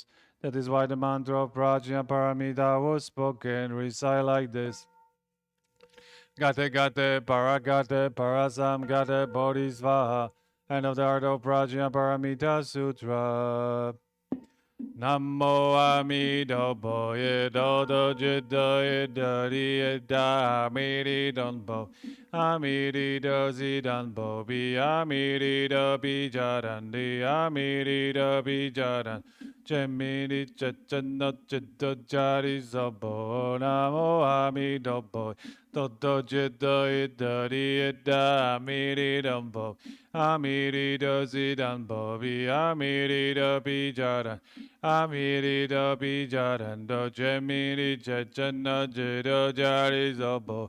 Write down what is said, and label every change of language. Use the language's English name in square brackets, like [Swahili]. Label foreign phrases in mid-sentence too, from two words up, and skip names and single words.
[English] That is why the mantra of Prajna Paramita was spoken. Recite like this. [Sanskrit] Gate Gate Paragate Parasam Gate Bodhisvaha. [English] End of the art of Prajna Paramita Sutra. [Sanskrit] Namo Amitabha Yedodo Jiddo Yedari Yeda Amiri Donbo Amiri Dozi Donbo Bi Amiri Do Bijarandi Amiri Do Bijaran Jemiri Chachano Jiddo Jari Zobo Namo Amitabha Dodo Jiddo Yedari Yeda Amiri Donbo Amiri Dozi Donbo Bi Amiri Do Bijaran Amiri do bijarando jemiri chachana jido jari zobo.